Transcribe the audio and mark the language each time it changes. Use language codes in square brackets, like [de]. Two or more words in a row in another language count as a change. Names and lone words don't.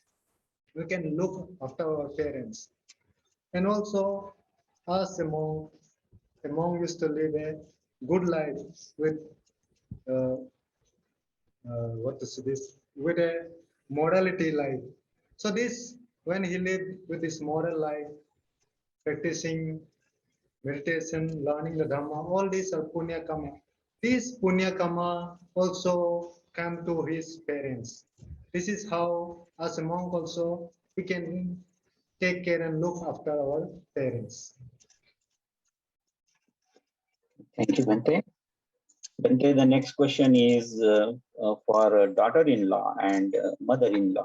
[en] We can look after our parents. And also as a monk used to live a good life with uh, what to say this, with a morality life. So this, when he lived with this moral life, practicing meditation, learning the Dhamma, all these are [pi] punya kama. [en] These [pi] punya kama [en] also come to his parents. This is how, as a monk also, we can take care and look after our parents. Thank you, Bante. Bante, the next question is for daughter-in-law and mother-in-law.